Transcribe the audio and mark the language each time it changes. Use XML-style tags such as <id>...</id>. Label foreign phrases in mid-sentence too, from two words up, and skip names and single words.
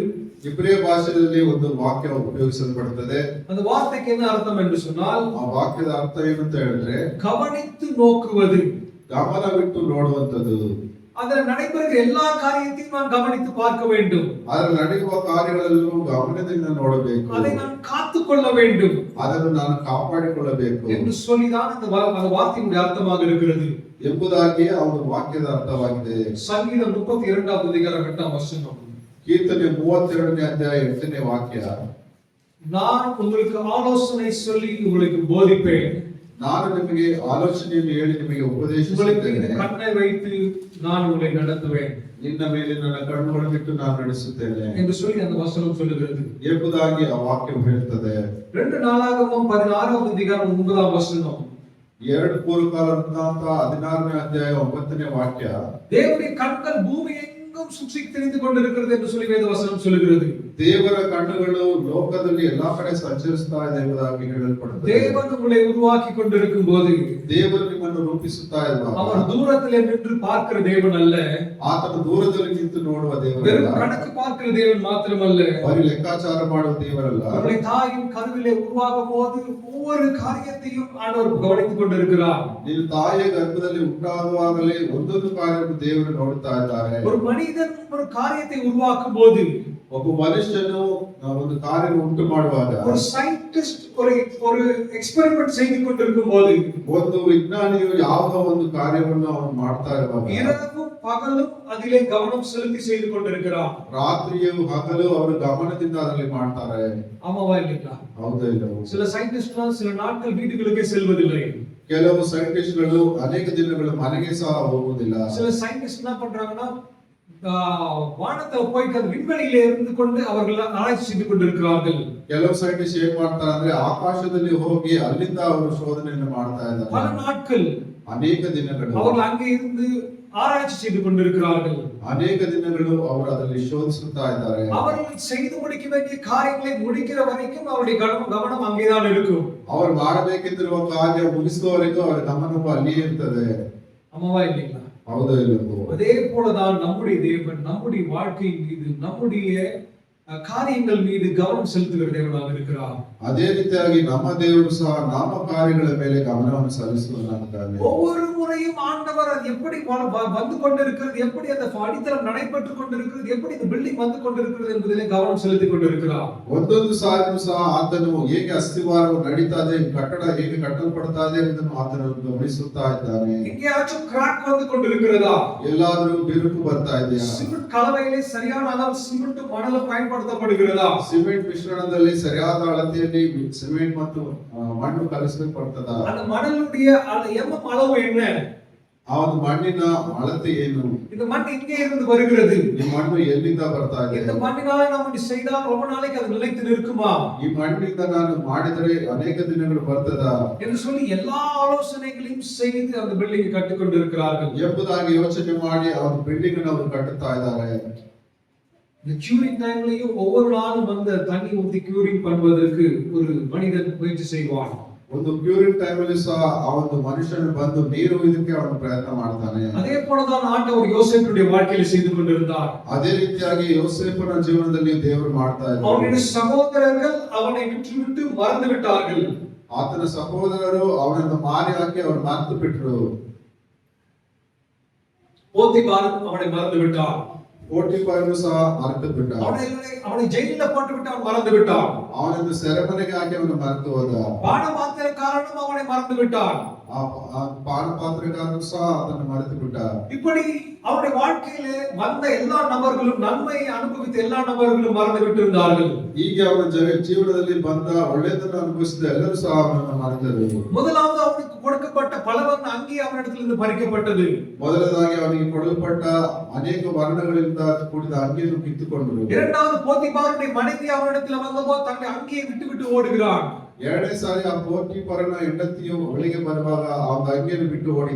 <kn>ಇಬ್ರಿಯ ಭಾಷೆಯಲ್ಲಿ ಒಂದು ವಾಕ್ಯ ಉಪಯೋಗಿಸಲ್ಪಡುತ್ತದೆ.</kn> <ta>அந்த வார்த்தைக்கு என்ன அர்த்தம் என்று சொன்னால்,</ta> <kn>ಆ ವಾಕ್ಯದ ಅರ್ಥ ಏನು ಅಂತ ಹೇಳಿದ್ರೆ</kn> <ta>கவனித்து நோக்குவது,</ta> <kn>ಗಮನವಿಟ್ಟು ನೋಡುವಂತದ್ದು.</kn> <ta>அதில் நடைபெறுகிற எல்லா காரியத்தையும் நான் கவனித்து பார்க்க வேண்டும்.</ta> <kn>ಅದರ ನಡೆಯುವ ಕಾರ್ಯಗಳಲ್ಲೂ ಗಮನದಿಂದ ನೋಡಬೇಕು.</kn> <ta>அதை நான் காத்துக்கொள்ள வேண்டும்,</ta> <kn>ಅದನ್ನು ನಾನು ಕಾಪಾಡಿಕೊಳ್ಳಬೇಕು</kn> <ta>என்று சொல்லிதான் அந்த வார்த்தையினுடைய அர்த்தமாக இருக்கிறது</ta> <kn>ಎಂಬುದಾಗಿ ಅವನ ವಾಕ್ಯದ ಅರ್ಥವಾಗಿದೆ.</kn> <ta>சங்கீதம் 32ஆம் அதிகாரம் 8ஆம் வசனம்.</ta> <kn>ಕೀರ್ತನೆ 32ನೇ ಅಧ್ಯಾಯ 8ನೇ ವಾಕ್ಯ.</kn> <ta>நான் உங்களுக்கு ஆலோசனை சொல்லி உங்களுக்கு போதிப்பேன்,</ta> <kn>ನಾನು ನಿಮಗೆ ಆಲೋಚನೆಯನ್ನು ಹೇಳಿ ನಿಮಗೆ</kn> <ta>உங்களுக்கு</ta> <kn>ಉಪದೇಶಿಸುತ್ತೇನೆ.</kn> <ta>கண்ணை வைத்து நான் உங்களை நடத்துவேன்</ta> <kn>ನಿನ್ನ ಮೇಲೆ ನನ್ನ ಕಣ್ಣುಗಳನ್ನಿಟ್ಟು ನಾನು ನಡೆಸುತ್ತೇನೆ</kn> <ta>என்று சொல்லி அந்த வசனம் சொல்லுகிறது.</ta> <kn>ಎಂಬುದಾಗಿ ಆ ವಾಕ್ಯವು ಹೇಳ್ತದೆ.</kn> <ta>2 நாளாகமம் 16ஆம் அதிகாரம் 9ஆம் வசனம்.</ta> <kn>ಎರಡು ಪೂರ್ವಕಾಲ ವೃತ್ತಾಂತ 16ನೇ ಅಧ್ಯಾಯ 9ನೇ ವಾಕ್ಯ.</kn> <ta>தேவனுடைய கண்கள் பூமி எங்கும் சுற்றி திரிந்து கொண்டிருக்கிறது என்று சொல்லி வேதவசனம் சொல்லுகிறது.</ta> <kn>ದೇವರ ಕಣ್ಣುಗಳು ಲೋಕದಲ್ಲಿ ಎಲ್ಲಾ ಕಡೆ ಸಂಚರಿಸ್ತಾ ಇದೆ ಎಂಬುದಾಗಿ ಹೇಳಲ್ಪಡುತ್ತದೆ.</kn> <ta>தேவன் உங்களை உருவாக்கி கொண்டிருக்கும் போது</ta> <kn>ದೇವರು ನಿಮ್ಮನ್ನು ರೂಪಿಸುತ್ತಾ ಇರುವಾಗ</kn> <ta>அவர் தூரத்தில் நின்று பார்க்கிற தேவன் அல்ல,</ta> <kn>ಆತನು ದೂರದಲ್ಲಿ ನಿಂತು ನೋಡುವ ದೇವರಲ್ಲ,</kn> <ta>வெறும் கணக்கு பார்க்கிற தேவன் மாத்திரமல்ல,</ta> <kn>ಬರೀ ಲೆಕ್ಕಾಚಾರ ಮಾಡುವ ದೇವರಲ್ಲ.</kn> <ta>நம்முடைய தாயின் கருவிலே உருவாகும் போது ஒவ்வொரு காரியத்தையும் ஆண்டவர் கவனித்துக் கொண்டிருக்கிறார்.</ta> <kn>ನಿನ್ನ ತಾಯಿಯ ಗರ್ಭದಲ್ಲಿ ಉಂಟಾಗುವಾಗಲೇ ಒಂದೊಂದು ಕಾರ್ಯವನ್ನು ದೇವರು ನೋಡುತ್ತಾ ಇದ್ದಾರೆ.</kn> <ta>ஒரு மனிதன் ஒரு காரியத்தை உருவாக்கும் போது,</ta> <kn>ಒಬ್ಬ ಮನುಷ್ಯನು ಒಂದು ಕಾರ್ಯ ಉಂಟು ಮಾಡುವಾಗ,</kn> <ta>ஒரு சயின்டிஸ்ட் ஒரு எக்ஸ்பெரிமெಂಟ್ செய்து கொண்டிருக்கும் போது,</ta> <kn>ಒಂದು ವಿಜ್ಞಾನಿಯು ಯಾವುದೋ ಒಂದು ಕಾರ್ಯವನ್ನು ಅವನು ಮಾಡ್ತಾ ಇರುವಾಗ,</kn> <ta>இரவும் பகலும் அதிலே கவனம் செலுத்தி செய்து கொண்டிருக்கிறார்.</ta> <kn>ರಾತ್ರಿಯು ಹಗಲು ಅವರು ಗಮನದಿಂದ ಅದರಲ್ಲಿ ಮಾಡ್ತಾರೆ.</kn> <ta>ஆமாவா இல்லைங்களா?</ta> <kn>ಹೌದಾ ಇಲ್ಲವೋ?</kn> <ta>சில சயின்டிஸ்ட்லாம் சில நாட்கள் வீட்டுகளுக்கே செல்வதில்லை.</ta> <kn>ಕೆಲವು ಸೈಂಟಿಸ್ಟ್ಗಳು ಅನೇಕ ದಿನಗಳು ಮನೆಗೆ ಸಹ ಹೋಗುವುದಿಲ್ಲ.</kn> <ta>சில சயின்டிஸ்ட் என்ன பண்றாங்கன்னா வானத்துல போயிட்டு அந்த விண்வெளியில இருந்து கொண்டு அவர்கள் ஆராய்ச்சி செய்து கொண்டிருக்கிறார்கள்.</ta> <kn>ಕೆಲವು ಸೈಂಟಿಸ್ಟ್ ಏನ್ ಮಾಡ್ತಾರೆ ಅಂದ್ರೆ ಆಕಾಶದಲ್ಲಿ ಹೋಗಿ ಅಲ್ಲಿಂದ ಅವರು ಶೋಧನೆಯನ್ನು ಮಾಡ್ತಾ ಇದ್ದಾರೆ.</kn> <ta>பல நாட்கள்</ta> <kn>ಅನೇಕ ದಿನಗಳು</kn> <ta>அவர்கள் அங்கே இருந்து ஆராய்ச்சி செய்து கொண்டிருக்கிறார்கள்.</ta> <kn>ಅನೇಕ ದಿನಗಳು ಅವರು ಅದರಲ್ಲಿ ಶೋಧಿಸುತ್ತಾ ಇದ್ದಾರೆ.</kn> <ta>அவர்கள் செய்து முடிக்க வேண்டிய காரியங்களை முடிக்கிற வரைக்கும் அவருடைய கவனம் அங்கேதான் இருக்கும்.</ta> <kn>ಅವರು ಮಾಡಬೇಕಿರುವ ಕಾರ್ಯ ಮುಗಿಸುವವರೆಗೂ ಅವರ ಗಮನವು ಅಲ್ಲಿಯೇ ಇರ್ತದೆ.</kn> <ta>ஆமாவா இல்லைங்களா?</ta> <kn>ಹೌದಾ ಇಲ್ಲವೋ?</kn> <ta>அதே போலதான் நம்முடைய தேவன் நம்முடைய வாழ்க்கையின் மீது நம்முடைய காரியங்கள் மீது கவனம் செலுத்துகிற தேவனாக இருக்கிறார்.</ta> <kn>ಅದೇ ರೀತಿಯಾಗಿ ನಮ್ಮ ದೇವರು ಸಹ ನಮ್ಮ ಕಾರ್ಯಗಳ ಮೇಲೆ ಗಮನವನ್ನು ಸಲ್ಲಿಸುವನಾಗಿದ್ದಾನೆ.</kn> <ta>ஒவ்வொரு முறையும் ஆண்டவர் அது எப்படி வந்து கொண்டிருக்கிறது, எப்படி அந்த அடித்தளம் நடைபெற்றுக் கொண்டிருக்கிறது, எப்படி இந்த பில்டிங் வந்து கொண்டிருக்கிறது என்பதிலே கவனம் செலுத்திக் கொண்டிருக்கிறார்.</ta> <kn>ಒಂದೊಂದು ಸಾರಿನೂ ಸಹ ಆತನು ಹೇಗೆ ಅಸ್ಥಿವಾರವು ನಡೀತಾ ಇದೆ, ಕಟ್ಟಡ ಹೇಗೆ ಕಟ್ಟಲ್ಪಡ್ತಾ ಇದೆ ಎಂಬುದನ್ನು ಆತನು ಗಮನಿಸುತ್ತಾ ಇದ್ದಾನೆ.</kn> <ta>எங்கேயாச்சும் கிராக் வந்து கொண்டிருக்கிறதா?</ta> <kn>ಎಲ್ಲಾದರೂ ಬಿರುಕು ಬರ್ತಾ ಇದೆಯಾ?</kn> <ta>சிமெண்ட் கலவையிலே சரியான அளவு சிமெண்ட் மணல் பயன்படுத்தப்படுகிறதா?</ta> <kn>ಸಿಮೆಂಟ್ ಮಿಶ್ರಣದಲ್ಲಿ ಸರಿಯಾದ ಅಳತೆಯಲ್ಲಿ ಸಿಮೆಂಟ್ ಮತ್ತು ಮಣ್ಣು ಕಲಿಸಲ್ಪಡ್ತದ?</kn> <ta>அந்த மணலுடைய அளவு என்ன?</ta> <kn>ಆ ಒಂದು ಮಣ್ಣಿನ ಅಳತೆ ಏನು?</kn> <ta>இந்த மண் எங்கே இருந்து வருகிறது?</ta> <kn>ಈ ಮಣ್ಣು ಎಲ್ಲಿಂದ ಬರ್ತಾ ಇದೆ?</kn> <ta>இந்த மண்ணினால நம்ம செய்தால் ரொம்ப நாளைக்கு அது நிலைத்து நிற்குமா?</ta> <kn>ಈ ಮಣ್ಣಿನಿಂದ ನಾನು ಮಾಡಿದರೆ ಅನೇಕ ದಿನಗಳು ಬರ್ತದ</kn> <ta>என்று சொல்லி எல்லா ஆலோசனைகளையும் செய்து அந்த பில்டிங் கட்டிக் கொண்டிருக்கிறார்கள்.</ta> <kn>ಎಂಬುದಾಗಿ ಯೋಚನೆ ಮಾಡಿ ಆ ಒಂದು ಬಿಲ್ಡಿಂಗ್ ಅನ್ನು ಅವರು ಕಟ್ಟುತ್ತಾ ಇದ್ದಾರೆ.</kn> <ta>இந்த</ta> <en>curing time</en> <ta>ஒவ்வொரு நாளும் வந்து தண்ணி ஊற்றி கியூரிங் பண்ணுவதற்கு ஒரு மனிதன் முயற்சி செய்வான்.</ta> <kn>ಒಂದು</kn> <en>curing time</en> <kn>ಅಲ್ಲಿ ಸಹ ಆ ಒಂದು ಮನುಷ್ಯನು ಬಂದು ನೀರು ಇದಕ್ಕೆ ಅವನು ಪ್ರಯತ್ನ ಮಾಡ್ತಾನೆ.</kn> <ta>அதே போலதான் ஆண்டவர் யோசேப்புடைய வாழ்க்கையில செய்து கொண்டிருந்தார்.</ta> <kn>ಅದೇ ರೀತಿಯಾಗಿ ಯೋಸೇಫನ ಜೀವನದಲ್ಲಿ ದೇವರು ಮಾಡ್ತಾ ಇದ್ದಾರೆ.</kn> <ta>அவனுடைய சகோதரர்கள் அவனை விட்டுவிட்டு மறந்து விட்டார்கள்.</ta> <kn>ಆತನ ಸಹೋದರರು ಅವನನ್ನು ಮಾರಿ ಹಾಕಿ ಅವರು ಮರೆತು ಬಿಟ್ಟರು.</kn> <ta>போத்திபார் அவனை மறந்து விட்டான்.</ta> <kn>ಪೋಟಿಫರನು ಸಹ ಮರೆತು ಬಿಟ್ಟ.</kn> <ta>அவனை ஜெயில போட்டு விட்டு அவன் மறந்து விட்டான்.</ta> <kn>ಅವನನ್ನು ಸೆರೆಮನೆಗೆ ಹಾಕಿ ಅವನು ಮರೆತು ಹೋದ.</kn> <ta>பானபாத்திரக்காரனும் அவனை மறந்து விட்டான்.</ta> <kn>ಆ ಪಾನಪಾತ್ರೆಗಾರನು ಸಹ ಅದನ್ನು ಮರೆತು ಬಿಟ್ಟ.</kn> <ta>இப்படி அவருடைய வாழ்க்கையிலே வந்த எல்லா நபர்களும் நன்மையை அனுபவித்த எல்லா நபர்களும் மறந்து விட்டிருந்தார்கள்.</ta> <kn>ಹೀಗೆ ಅವನ ಜೀವನದಲ್ಲಿ ಬಂದ ಒಳ್ಳೆಯದನ್ನು ಅನುಭವಿಸಿದ ಎಲ್ಲರೂ ಸಹ ಅವನನ್ನು ಮರೆತರು.</kn> <ta>முதலாவது அவனுக்கு கொடுக்கப்பட்ட பலவர்ண அங்கி அவனிடத்திலிருந்து பறிக்கப்பட்டது.</ta> <kn>ಮೊದಲನೇದಾಗಿ ಅವನಿಗೆ ಕೊಡಲ್ಪಟ್ಟ ಅನೇಕ ವರ್ಣಗಳಿಂದ ಕೂಡಿದ ಅಂಗಿಯನ್ನು ಕಿತ್ತುಕೊಂಡರು.</kn> <ta>இரண்டாவது போத்திபாருடைய மனைவி அவனிடத்தில் வந்தபோது தன்னுடைய அங்கியை விட்டு ஓடுகிறான்.</ta> <kn>ಎರಡನೇ ಸಾರಿ ಆ ಪೋಟಿಫರನ ಹೆಂಡತಿಯು ಒಳಗೆ ಬರುವಾಗ ಆ ಅಂಗಿಯನ್ನು ಬಿಟ್ಟು ಓಡಿದ.</kn>